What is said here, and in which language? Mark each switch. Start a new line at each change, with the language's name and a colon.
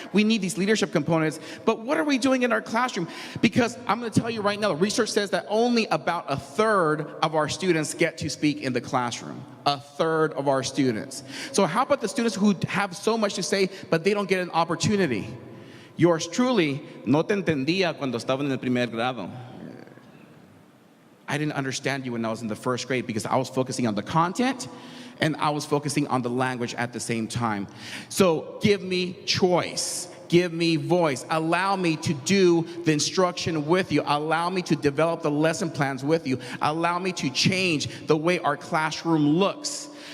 English: We need these leadership components, but what are we doing in our classroom? Because I'm going to tell you right now, research says that only about 1/3 of our students get to speak in the classroom. 1/3 of our students. So how about the students who have so much to say, but they don't get an opportunity? Yours truly,
Spanish: no te entendía cuando estaba en el primer grado.
English: I didn't understand you when I was in the first grade, because I was focusing on the content and I was focusing on the language at the same time. So give me choice, give me voice, allow me to do the instruction with you, allow me to develop the lesson plans with you, allow me to change the way our classroom looks.